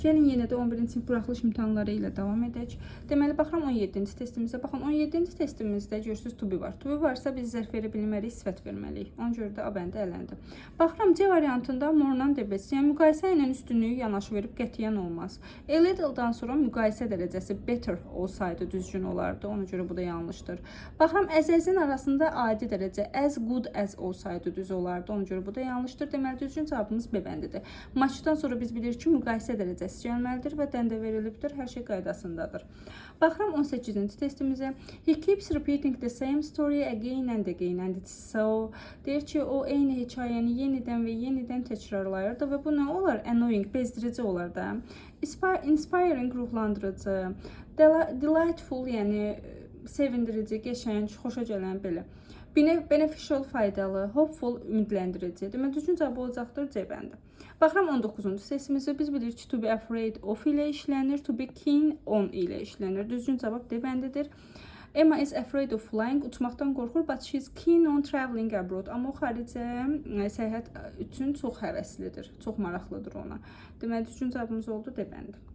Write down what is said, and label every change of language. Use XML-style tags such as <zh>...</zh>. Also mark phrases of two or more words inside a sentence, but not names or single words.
<az>Gəlin yenə də 11-ci sinif buraxılış imtahanları ilə davam edək. Deməli, baxıram 17-ci testimizə. Baxın, 17-ci testimizdə görürsünüz</az> <en>to be</en> <az>var.</az> <en>To be</en> <az>varsa biz zərf verə bilməliyik, sifət verməliyik. Ona görə də A bəndi ələndi. Baxıram C variantında more-dan debes, yəni müqayisə ilə üstünlüyü yanaşı verib qətiyyən olmaz.</az> <en>A little-</en> <az>dan sonra müqayisə dərəcəsi better olsaydı düzgün olardı. Ona görə bu da yanlışdır. Baxıram as-in arasında adi dərəcə</az> <en>as good as</en> <az>olsaydı düz olardı. Ona görə bu da yanlışdır. Deməli, düzgün cavabımız B bəndidir. Matchdan sonra biz bilirik ki, müqayisə dərəcəsi gəlməlidir və dəndə verilibdir. Hər şey qaydasındadır. Baxıram 18-ci testimizə.</az> <en>He keeps repeating the same story again and again and it's so.</en> <az>Deyir ki, o eyni hekayəni yenidən və yenidən təkrarlayırdı və bu nə olar? Annoying, bezdirici olar da. Inspiring, ruhlandırıcı. Delightful, yəni sevindirici, qəşəng, xoşa gələn belə. Beneficial, faydalı, hopeful, ümidləndirici. Demək, düzgün cavab olacaqdır C bəndi. Baxıram 19-cu testimizdə biz bilirik ki,</az> <en>to be afraid of</en> <az>ilə işlənir,</az> <en>to be keen on</en> <az>ilə işlənir. Düzgün cavab D bəndidir.</az> <en>Emma is afraid of flying,</en> <az>uçmaqdan qorxur,</az> <en>but she is keen on traveling abroad.</en> <az>Amma o xaricə səyahət üçün çox həvəslidir, çox maraqlıdır ona. Deməli, düzgün cavabımız oldu D bəndi.</az>